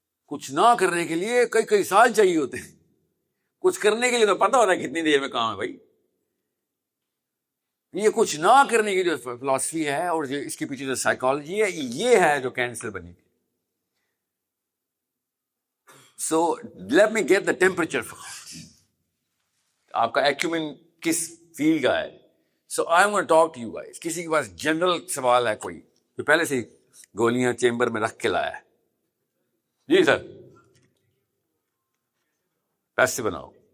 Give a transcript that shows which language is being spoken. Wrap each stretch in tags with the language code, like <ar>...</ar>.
<ur>کچھ نہ کرنے کے لیے کئی سال چاہیے ہوتے ہیں. کچھ کرنے کے لیے تو پتہ ہوتا ہے کتنی دیر میں کام ہے بھائی. یہ کچھ نہ کرنے کی جو فلاسفی ہے اور جو اس کے پیچھے جو سائیکالوجی ہے، یہ ہے جو کینسر بنی.</ur> <en>So let me get the temperature.</en> <ur>آپ کا ایکیومن کس فیلڈ کا ہے؟</ur> <en>So I'm gonna talk to you guys.</en> <ur>کسی کے پاس جنرل سوال ہے کوئی جو پہلے سے گولیاں چیمبر میں رکھ کے لایا ہے؟ جی سر. پیسے بناؤ.</ur>